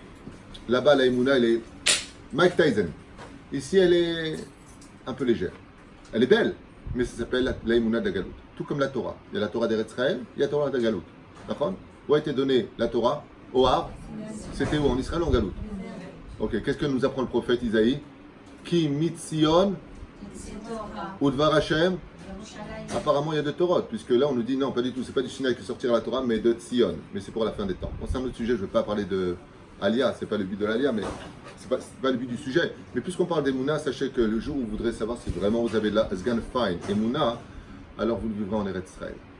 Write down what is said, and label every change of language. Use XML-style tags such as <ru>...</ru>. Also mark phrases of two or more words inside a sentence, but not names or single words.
<fr>Là-bas, la Emouna, elle est Mike Tyson. Ici, elle est un peu légère. Elle est belle, mais ça s'appelle la Emouna de la Galoute. Tout comme la Torah. Il y a la Torah d'Eretz Israël, il y a la Torah de la Galoute. D'accord? Où a été donnée la Torah? Au Har. C'était où? En Israël ou en Galoute? Ok, qu'est-ce que nous apprend le prophète Isaïe?</fr> <he>כי מציון ודבר השם.</he> <fr>Apparemment, il y a de Torah, puisque là, on nous dit non, pas du tout, c'est pas du Sinaï qui sortira la Torah, mais de Tzion. Mais c'est pour la fin des temps. Bon, c'est un autre sujet, je ne veux pas parler de Alia, c'est pas le but de l'Alia, mais c'est pas le but du sujet. Mais puisqu'on parle d'Emouna, sachez que le jour où vous voudrez savoir si vraiment vous avez de la Sgan Fine Emouna, alors vous le vivrez en Eretz Israël.</fr>